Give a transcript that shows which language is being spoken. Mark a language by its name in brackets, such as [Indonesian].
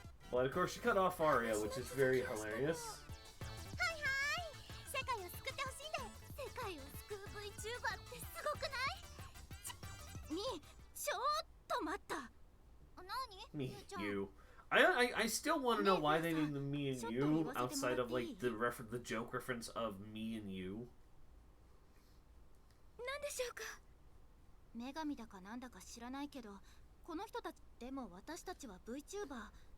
[English] But of course, she cut off Aria, which is very hilarious. [Japanese] はいはい。世界を救ってほしいんで。世界を救う VTuber ってすごくない？ちょっと待った。何？ [English] Me, you. I still want to know why they named them me and you outside of like the joke reference of me and you. [Japanese] なんでしょうか。女神だかなんだか知らないけど、この人たちでも私たちは VTuber。